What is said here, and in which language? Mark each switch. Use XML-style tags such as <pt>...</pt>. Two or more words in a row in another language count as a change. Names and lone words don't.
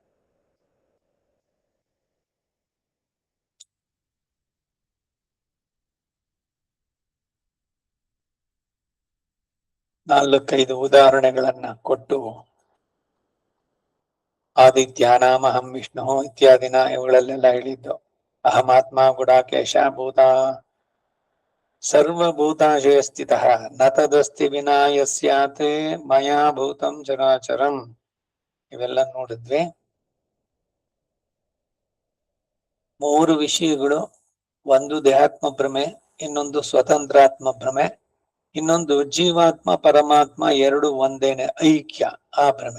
<kn>ನಾಲ್ಕೈದು ಉದಾಹರಣೆಗಳನ್ನ ಕೊಟ್ಟು</kn> <sa>ಆದಿತ್ಯಾನಾಮಹಂ ವಿಷ್ಣು</sa> <kn>ಇತ್ಯಾದಿನ ಇವುಗಳಲ್ಲೆಲ್ಲ ಹೇಳಿದ್ದು.</kn> <sa>ಅಹಮಾತ್ಮ ಗುಡಾಕೇಶ ಭೂತ ಸರ್ವಭೂತಾಶಯ ಸ್ಥಿತಃ ನ ತದಸ್ತಿ ವಿನಾ ಯಸ್ಯಾತ್ ಮಯಾ ಭೂತಂ ಚರಾಚರಂ.</sa> <kn>ಇವೆಲ್ಲ ನೋಡಿದ್ವಿ. ಮೂರು ವಿಷಯಗಳು, ಒಂದು ದೇಹಾತ್ಮ ಭ್ರಮೆ, ಇನ್ನೊಂದು ಸ್ವತಂತ್ರಾತ್ಮ ಭ್ರಮೆ, ಇನ್ನೊಂದು ಜೀವಾತ್ಮ ಪರಮಾತ್ಮ ಎರಡು ಒಂದೇನೆ ಐಕ್ಯ, ಆ ಭ್ರಮೆ.</kn>